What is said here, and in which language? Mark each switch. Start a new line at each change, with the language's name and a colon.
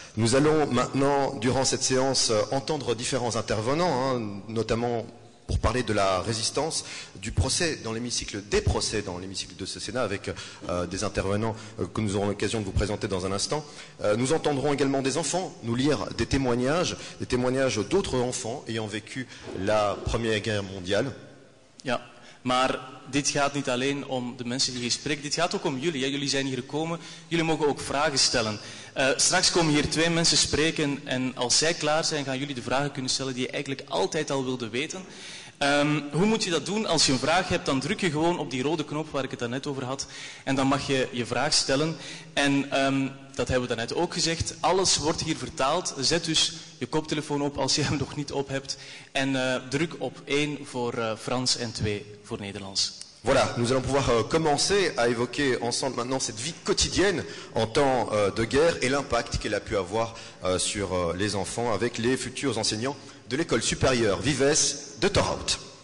French: Nous allons maintenant, durant cette séance, entendre différents intervenants, notamment pour parler de la résistance, du procès dans l'hémicycle, des procès dans l'hémicycle de ce Sénat, avec des intervenants que nous aurons l'occasion de vous présenter dans un instant. Nous entendrons également des enfants nous lire des témoignages d'autres enfants ayant vécu la Première Guerre mondiale.
Dutch: Ja, maar dit gaat niet alleen om de mensen die hier spreken, dit gaat ook om jullie. Ja, jullie zijn hier gekomen, jullie mogen ook vragen stellen. Straks komen hier 2 mensen spreken en als zij klaar zijn gaan jullie de vragen kunnen stellen die je eigenlijk altijd al wilde weten. Hoe moet je dat doen? Als je een vraag hebt, dan druk je gewoon op die rode knop waar ik het daarnet over had. En dan mag je je vraag stellen. En dat hebben we daarnet ook gezegd. Alles wordt hier vertaald. Zet dus je koptelefoon op als je hem nog niet op hebt. En druk op 1 voor Frans en 2 voor Nederlands.
French: Voilà, nous allons pouvoir commencer à évoquer ensemble maintenant cette vie quotidienne en temps de guerre et l'impact qu'elle a pu avoir sur les enfants avec les futurs enseignants de l'école supérieure Vives de Torhout.